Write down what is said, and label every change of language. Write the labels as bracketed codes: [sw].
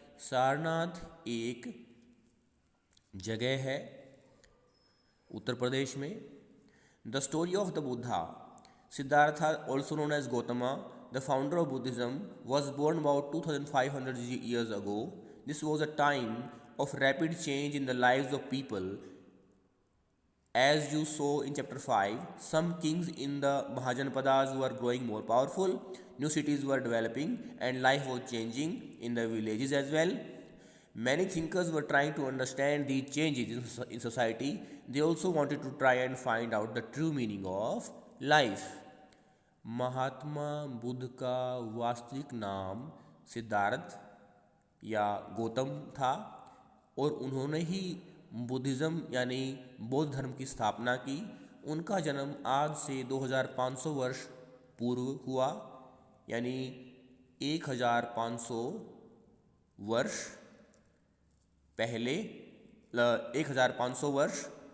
[hi] सारनाथ एक जगह है उत्तर प्रदेश में। [en] The story of the Buddha, Siddhartha also known as Gautama, the founder of Buddhism, was born about 2500 years ago. This was a time of rapid change in the lives of people. As you saw in chapter 5, some kings in the Mahajanpadas were growing more powerful, new cities were developing, and life was changing in the villages as well. Many thinkers were trying to understand these changes in society. They also wanted to try and find out the true meaning of life. [hi] Mahatma Buddha का वास्तविक नाम सिद्धार्थ या गौतम था और उन्होंने ही Buddhism यानी बौद्ध धर्म की स्थापना की। उनका जन्म आज से 2500 वर्ष पूर्व हुआ, यानी 1500 वर्ष पहले, 1500 वर्ष